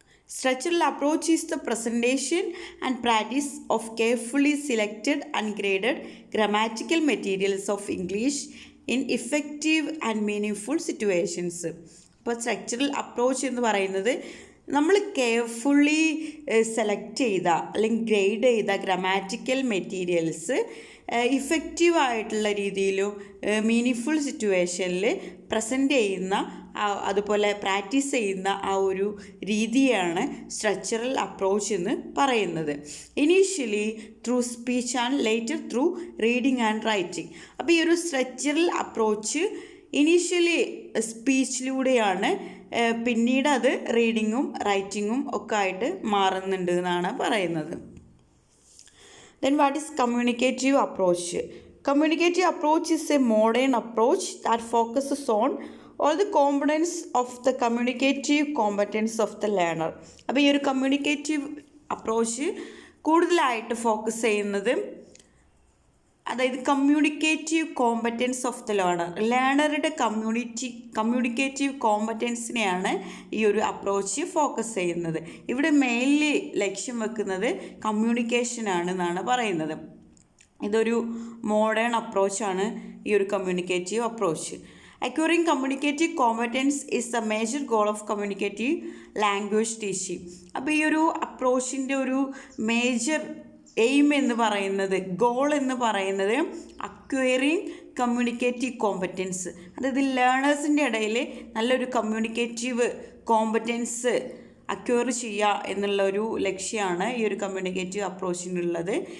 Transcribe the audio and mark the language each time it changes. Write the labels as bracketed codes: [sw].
[en] Structural approach is the presentation and practice of carefully selected and graded grammatical materials of English in effective and meaningful situations. [ml] അപ്പോൾ structural approach എന്ന് പറയുന്നത് നമ്മൾ carefully select ചെയ്ത അല്ലെങ്കിൽ grade ചെയ്ത grammatical materials ഇഫക്റ്റീവായിട്ടുള്ള രീതിയിലും meaning സിറ്റുവേഷനിൽ present ചെയ്യുന്ന അതുപോലെ പ്രാക്ടീസ് ചെയ്യുന്ന ആ ഒരു രീതിയാണ് സ്ട്രക്ചറൽ അപ്രോച്ച് എന്ന് പറയുന്നത്. [en] Initially through speech and later through reading and writing. [ml] അപ്പോൾ ഈ ഒരു സ്ട്രക്ചറൽ അപ്രോച്ച് ഇനീഷ്യലി സ്പീച്ചിലൂടെയാണ്, പിന്നീട് അത് റീഡിങ്ങും റൈറ്റിങ്ങും ഒക്കെ ആയിട്ട് മാറുന്നുണ്ട് എന്നാണ് പറയുന്നത്. [en] Then what is communicative approach? Communicative approach is a modern approach that focuses on all the components of the communicative competence of the learner. [ml] അപ്പോൾ ഈ ഒരു കമ്മ്യൂണിക്കേറ്റീവ് അപ്രോച്ച് കൂടുതലായിട്ട് ഫോക്കസ് ചെയ്യുന്നത് അതായത് communicative competence of the ലേണറുടെ communicative കോമ്പറ്റൻസിനെയാണ് ഈ ഒരു approach focus ചെയ്യുന്നത്. ഇവിടെ മെയിൻലി ലക്ഷ്യം വെക്കുന്നത് കമ്മ്യൂണിക്കേഷനാണ് എന്നാണ് പറയുന്നത്. ഇതൊരു മോഡേൺ അപ്രോച്ചാണ് ഈ ഒരു communicative approach. [en] Acquiring communicative competence is the major goal of communicative language teaching. [ml] അപ്പോൾ ഈ ഒരു അപ്രോച്ചിൻ്റെ ഒരു മേജർ എയിം എന്ന് പറയുന്നത്, ഗോൾ എന്ന് പറയുന്നത് അക്വയറിങ് കമ്മ്യൂണിക്കേറ്റീവ് കോമ്പറ്റൻസ്, അതായത് ലേണേഴ്സിൻ്റെ ഇടയിൽ നല്ലൊരു കമ്മ്യൂണിക്കേറ്റീവ് കോമ്പറ്റൻസ് അക്വയർ ചെയ്യുക എന്നുള്ള ഒരു ലക്ഷ്യമാണ് ഈ ഒരു കമ്മ്യൂണിക്കേറ്റീവ് അപ്രോച്ചിനുള്ളത്.